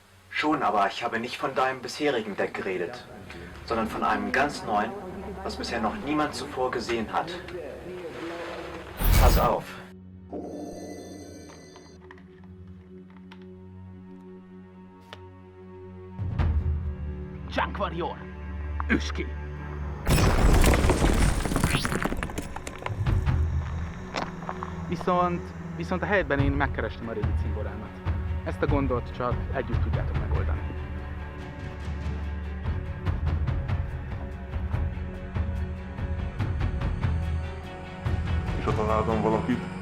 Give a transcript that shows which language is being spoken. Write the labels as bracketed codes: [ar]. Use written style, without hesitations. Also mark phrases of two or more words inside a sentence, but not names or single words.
[de] Schon, aber ich habe nicht von deinem bisherigen Deck geredet, sondern von einem ganz neuen, was bisher noch niemand zuvor gesehen hat. Pass auf. Junk Warrior! [hu] Üss ki! Viszont a helyben én megkerestem a régi cimborámat. Ezt a gondot csak együtt tudjátok megoldani. És ha találtam valakit?